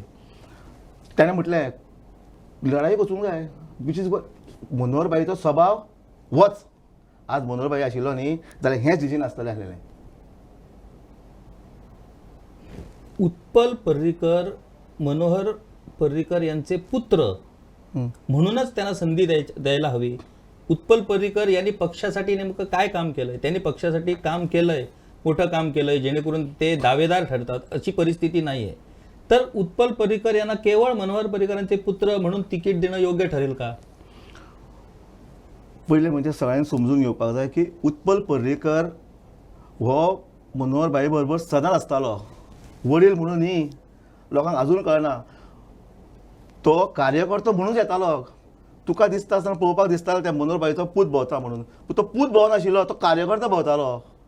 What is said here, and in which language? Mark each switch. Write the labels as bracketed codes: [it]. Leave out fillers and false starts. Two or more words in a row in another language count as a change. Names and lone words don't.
[kok] ताणें म्हटलें लढाई वचूंक जाय, [en] which is [kok] मनोहर बाईचो स्वभाव वच. आज मनोहर बाई आशिल्लो न्ही जाल्यार हेंच डिसिजन आसतलें आसलेलें. [mr] उत्पल पर्रीकर मनोहर पर्रीकर यांचे पुत्र म्हणूनच त्यांना संधी द्यायला हवी. उत्पल पर्रीकर यांनी पक्षासाठी नेमकं काय काम केलंय? त्यांनी पक्षासाठी काम केलंय, मोठं काम केलंय, जेणेकरून ते दावेदार ठरतात अशी परिस्थिती नाहीये. तर उत्पल पर्रीकर यांना केवळ मनोहर पर्रीकरांचे पुत्र म्हणून तिकीट देणं योग्य ठरेल का? [kok] पहिले म्हणजे सगळ्यांनी समजून घेवपाक जाय की उत्पल पर्रीकर हो मनोहर बाई बरोबर सदांच आसतालो. वडील म्हणून न्ही, लोकांक अजून कळना. तो कार्यकर्तो म्हणून येतालो. तुका दिसता आसतना पळोवपाक दिसतालो त्या मनोहर बाईचो पूत भोंवता म्हणून, पूण तो पूत भोंवनाशिल्लो, तो कार्यकर्तो भोंवतालो.